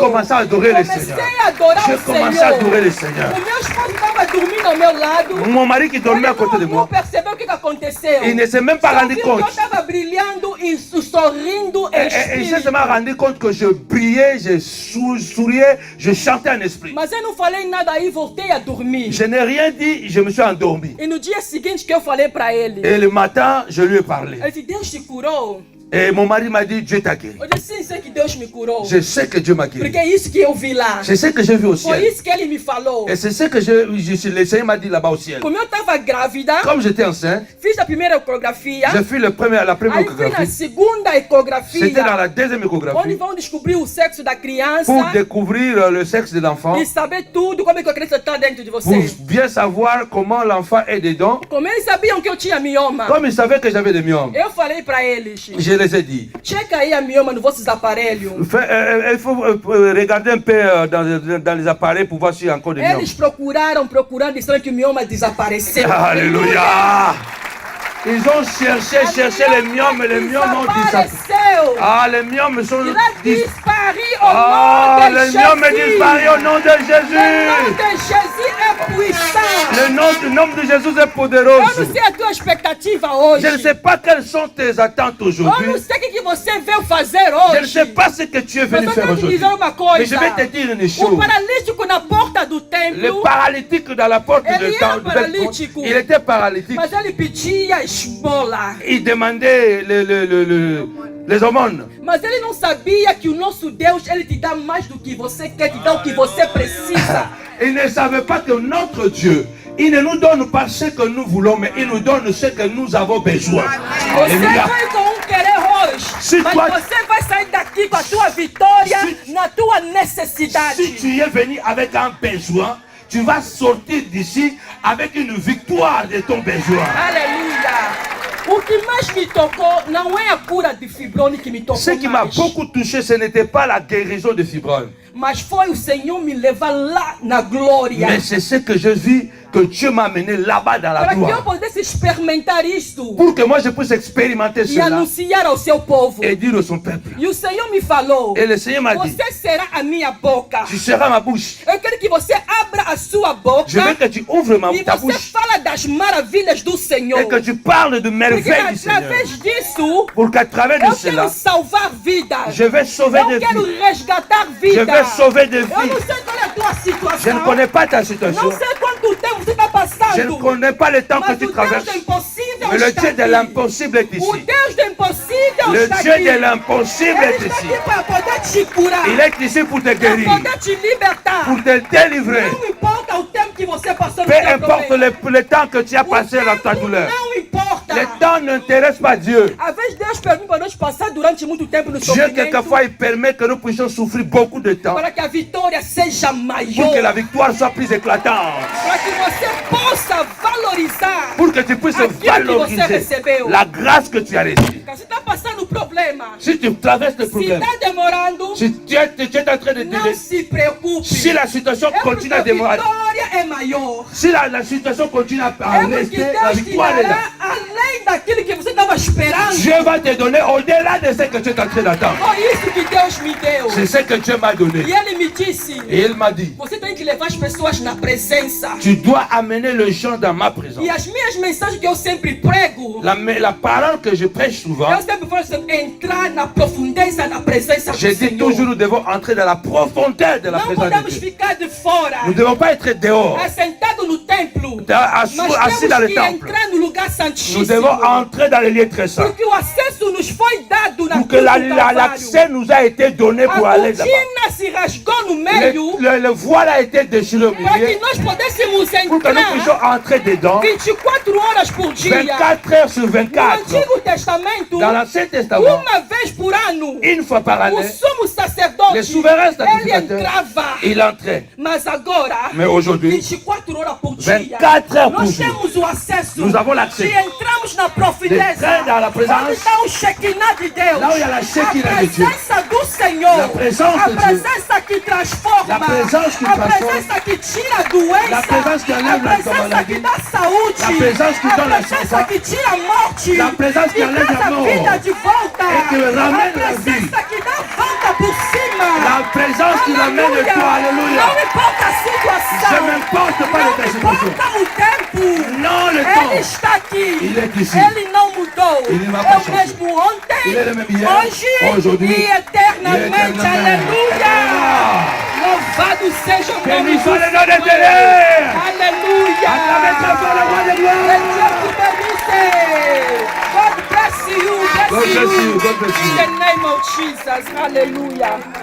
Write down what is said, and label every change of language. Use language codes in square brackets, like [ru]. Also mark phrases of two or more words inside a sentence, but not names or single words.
[fr] commencé à adorer le Seigneur. [pt] Comecei a adorar [fr] J'ai [pt] o [fr] commencé à adorer le [pt] Senhor. [fr] Seigneur. [pt] O meu esposo estava dormindo ao meu lado. [fr] Mon mari qui dormait à côté de [pt] Ele não [fr] moi, [pt] percebeu o que aconteceu. [fr] il ne s'est même pas [pt] Só [fr] rendu [pt] viu que eu [fr] compte. [pt] estava brilhando e sorrindo em [fr] Et il s'est [pt] espírito. [fr] seulement rendu compte que je brillais, je souriais, je chantais en esprit. [pt] Mas eu não falei nada aí, voltei a dormir. [fr] Je n'ai rien dit, je me suis endormi. [pt] E no dia seguinte que eu falei para ele, [fr] Et le matin, je lui ai parlé. [pt] ele disse, Deus te curou? [fr] Et mon mari m'a dit, Dieu t'a guéri. [pt] Eu disse, sim, sei que Deus me curou. [fr] Je sais que Dieu m'a guéri. [pt] Porque é isso que eu vi lá. [fr] C'est ce que j'ai vu au [pt] Foi [fr] ciel. [pt] isso que ele me falou. [fr] Et c'est ce que le Seigneur m'a dit là-bas au ciel. [pt] Como eu estava grávida, [fr] Comme j'étais enceinte, [pt] fiz a primeira ecografia. [fr] j'ai fait la première [pt] Aí fui na [fr] échographie. [pt] segunda [fr] C'était [pt] ecografia, [fr] dans la deuxième [pt] onde [fr] échographie [pt] vão descobrir o sexo da criança [fr] pour découvrir le sexe de l'enfant, [pt] e saber tudo como é que a criança está dentro de [fr] pour [pt] você. [fr] bien savoir comment l'enfant est dedans. [pt] Como eles sabiam que eu tinha mioma, [fr] Comme ils savaient que j'avais des myomes, [pt] eu falei para eles, [fr] je les ai dit. [pt] checa aí a mioma nos vossos aparelhos. [fr] Il faut regarder un peu dans les appareils pour voir s'il y a encore des myomes. [pt] Eles procurando, disseram que o mioma desapareceu. [fr] Alléluia! Ils ont cherché les myomes, et les myomes ont disparu. [pt] Desapareceu. [fr] Ah, les myomes sont Il a disparus. disparu au Ah, nom de les myomes est Jésus. disparu au nom de Le nom Jésus. de Jésus é puissant. Le nom de Jésus est [pt] Eu poderoso. não sei a tua expectativa hoje. [fr] Je ne sais pas quelles sont tes attentes [pt] Eu [fr] aujourd'hui. [pt] não sei o que você veio fazer [fr] Je ne [pt] hoje. [fr] sais pas ce que tu es venu [pt] Mas eu [fr] faire [pt] quero te [fr] aujourd'hui. [pt] dizer uma [fr] Mais [pt] coisa. [fr] je vais te dire une [pt] O [fr] chose. [pt] paralítico na porta do [fr] Le [pt] templo, [fr] paralytique dans la porte [pt] Ele [fr] de [pt] era [fr] temps, [pt] paralítico. [fr] il était paralytique. [pt] mas ele pedia esmola. [fr] Il demandait les aumônes. [pt] Mas ele não sabia que o nosso Deus, ele te dá mais do que você quer, te dá o que você precisa. [fr] Ils ne savaient pas que notre Dieu, il ne nous donne pas ce que nous voulons, mais il nous donne ce que nous avons besoin. [pt] Você [fr] Alléluia. [pt] vai com querer hoje, [fr] Se [pt] mas [fr] toi- [pt] você vai sair daqui com a tua vitória na tua necessidade. [fr] Si tu es venu avec un besoin, tu vas sortir d'ici avec une victoire de ton besoin. [pt] Aleluia. O que mais me tocou não é a cura de fibrone que me tocou [fr] Ce qui m'a [pt] mais, [fr] beaucoup touché, ce n'était pas la guérison de fibrone, [pt] mas foi o Senhor me levar lá na glória. [fr] mais c'est ce que je vis que Dieu m'a amené là-bas dans la [pt] Para que eu [fr] gloire. [pt] pudesse experimentar isto [fr] Pour que moi je puisse expérimenter [pt] e [fr] cela [pt] anunciar ao seu povo. [fr] et dire à son peuple. [pt] E o Senhor me falou: [fr] Et le Seigneur m'a dit, [pt] você será a minha boca. [fr] tu seras ma bouche. [pt] Eu quero que você abra a sua boca [fr] Je veux que tu ouvres [pt] e [fr] ta [pt] você [fr] bouche [pt] fala das maravilhas do Senhor. [fr] et que tu parles de [pt] Porque [fr] merveilles du Seigneur. [pt] através disso, [fr] Pour qu'à travers de [pt] eu [fr] cela, [pt] quero salvar vidas. [fr] je vais sauver [pt] Eu [fr] des [pt] quero [fr] vies. [pt] resgatar [fr] Je [pt] vidas. [fr] vais sauver des [pt] Eu não [fr] vies. [pt] sei qual é a tua [fr] Je [pt] situação. [fr] ne connais pas ta situation. [pt] Não sei quanto tempo você está passando. [fr] Je ne connais pas le temps que [pt] Mas [fr] tu [pt] o Deus [fr] traverses. [pt] do impossível [fr] Mais le [pt] está [fr] Dieu de [pt] aqui. [fr] l'impossible est [pt] O [fr] ici. [pt] Deus do impossível [fr] Le [pt] está [fr] Dieu [pt] aqui. [fr] de l'impossible est [pt] Ele está [fr] ici. [pt] aqui para poder te curar. [fr] Il est ici pour te [pt] Para [fr] guérir, [pt] poder te libertar. [fr] pour te délivrer. [pt] Não importa o tempo que você passou no [fr] Peu [pt] teu [fr] importe [pt] problema. [fr] le temps que tu as [pt] O [fr] passé dans ta [pt] tempo [fr] douleur. [pt] não importa. [fr] Le temps n'intéresse pas Dieu. [pt] Às vezes Deus permite para nós passar durante muito tempo no [fr] Dieu, [pt] sofrimento [fr] quelquefois, il permet que nous puissions souffrir beaucoup de temps [pt] para que a vitória seja [fr] pour [pt] maior. [fr] que la victoire soit plus éclatante. [pt] Para que você possa valorizar [fr] Pour que tu puisses [pt] aquilo que você [fr] valoriser [pt] recebeu. [fr] la grâce que tu as reçue. [pt] Porque você está passando problema. [fr] Si tu traverses le [pt] Se [fr] problème, [pt] está demorando, [fr] si tu es en train de [pt] não [fr] dire, [pt] se preocupe. [fr] si la situation [pt] É porque [fr] continue à [pt] a [fr] démorer, [pt] vitória é maior. [fr] si la situation continue à [pt] É porque [fr] rester, la [pt] Deus te [fr] victoire est là. [pt] dará além daquilo que você estava esperando. [fr] Dieu va te donner au-delà de ce que tu es en train d'attendre. [pt] Foi isso que Deus me deu. [fr] C'est ce que Dieu m'a donné. [pt] E Ele me disse: [fr] Et il m'a dit, [pt] você tem que levar as pessoas na presença. [fr] tu dois amener les gens dans ma présence. [pt] E as minhas mensagens que eu sempre prego, [fr] La parole que je prêche souvent, [pt] eu sempre falo sobre entrar na profundeza da presença do [fr] je dis [pt] Senhor. [fr] toujours, nous devons entrer dans la profondeur de la [pt] Não [fr] présence de [pt] podemos [fr] Dieu. [pt] ficar de fora, [fr] Nous ne devons pas être dehors, [pt] assentado no templo. [fr] assis [pt] Mas [fr] dans [pt] temos [fr] le [pt] que [fr] temple. [pt] entrar no lugar [fr] Nous [pt] santíssimo. [fr] devons entrer dans les lieux très saints. [pt] Porque o acesso nos foi dado na [fr] Pour que [pt] cruz do Calvário. [fr] l'accès nous a été donné pour [pt] A [fr] aller là-bas. [pt] cortina se rasgou no meio [fr] Le voile a été déchiré au [pt] para que [fr] milieu [pt] nós pudéssemos [fr] pour que nous puissions [pt] entrar [fr] entrer dedans [pt] 24 horas por dia. [fr] 24 heures sur [pt] No [fr] 24. [pt] Antigo Testamento, [fr] Dans l'Ancien Testament, [pt] uma vez por ano, [fr] une fois par [pt] o [fr] année, [pt] sumo sacerdote, [fr] le souverain [pt] ele [fr] sacrificateur, [pt] entrava. [fr] il entrait. [pt] Mas agora, [fr] Mais aujourd'hui, [pt] 24 horas por dia, [fr] 24 heures por [pt] nós dia, temos o acesso. [fr] nous avons l'accès. [pt] Se entramos na profundeza, [fr] D'entrer dans la présence. [pt] onde está o Shekinah de Deus, [fr] Là où il y a la Shekinah [pt] a [fr] de Dieu. [pt] presença do Senhor, [fr] La présence [pt] a [fr] de Dieu. [pt] presença que transforma, [fr] La présence qui [pt] a [fr] transforme. [pt] presença que tira a doença, [fr] La présence qui enlève [pt] a [fr] la [pt] presença [fr] maladie. [pt] que dá saúde, [fr] La présence qui [pt] a [fr] donne la [pt] presença [fr] santé. [pt] que tira a morte, [fr] La présence qui [pt] e [fr] enlève [pt] traz [fr] la [pt] a [fr] mort. [pt] vida de volta, [fr] Et qui ramène [pt] a [fr] la vie. [pt] presença que dá volta por cima. [fr] La présence qui l'amène de toi, alléluia. [pt] Não importa a situação. [fr] Je m'importe pas de ta [pt] Não [fr] situation. [pt] importa o tempo. [fr] Non, le [pt] Ele [fr] temps. [pt] está aqui. [fr] Il est ici. [pt] Ele não mudou. [fr] Il ne va [pt] É [fr] pas [pt] o [fr] changer. [pt] mesmo ontem, [fr] Il est le même hier, [pt] hoje [fr] aujourd'hui, [pt] e eternamente. Aleluia. Louvado seja o nome [fr] Béni [pt] do [fr] soit le nom de [pt] Senhor. [fr] Dieu. [pt] Aleluia. [fr] Acclamez très fort le roi des Que gloires. Dieu te bénisse. [en] God bless you. God bless you, God bless you. In the name of Jesus. Aleluia.